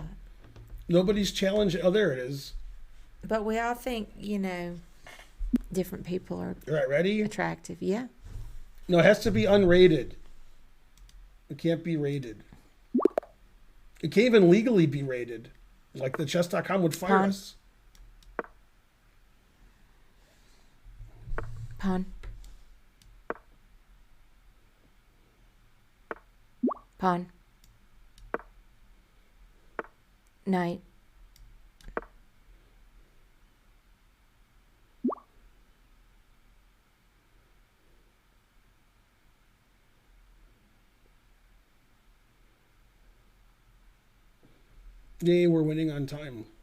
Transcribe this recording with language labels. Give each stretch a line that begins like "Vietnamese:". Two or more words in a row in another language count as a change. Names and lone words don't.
English: Nobody's challenged. Oh, there it is. But we all think, different people are All right, ready? attractive. Yeah. No, it has to be unrated. It can't be rated. It can't even legally be rated. Like the chess.com would fire Pawn. us. Pawn. Pawn. Knight. Yay, we're winning on time.